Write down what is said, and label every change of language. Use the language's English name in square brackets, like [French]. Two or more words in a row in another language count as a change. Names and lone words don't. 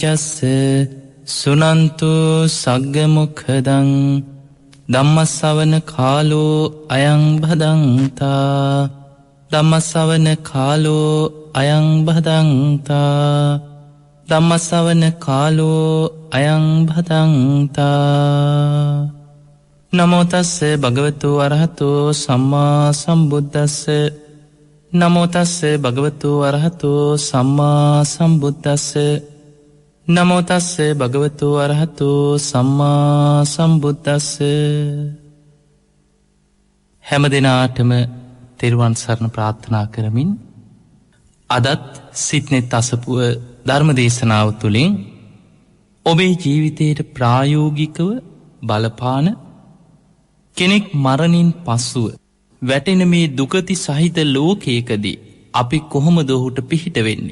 [Pali] චස්ස සුනන්තු සග්ග මොක්ඛදං ධම්මස්සවන කාලෝ අයං භදංතා ධම්මස්සවන කාලෝ අයං භදංතා ධම්මස්සවන කාලෝ අයං භදංතා නමෝ තස්ස භගවතු අරහතෝ සම්මා සම්බුද්දස්ස නමෝ තස්ස භගවතු අරහතෝ සම්මා සම්බුද්දස්ස නමෝ තස්ස භගවතු අරහතෝ සම්මා සම්බුද්දස්ස [Sinhala] හැම දිනාටම තෙරුවන් සරණ ප්‍රාර්ථනා කරමින් අදත් සිත්නෙත් අසපුව ධර්ම දේශනාව තුළින් ඔබේ ජීවිතයට ප්‍රායෝගිකව බලපාන කෙනෙක් මරණින් පසුව වැටෙන මේ දුකති සහිත ලෝකයකදී අපි කොහොමද ඔහුට පිහිට වෙන්නේ?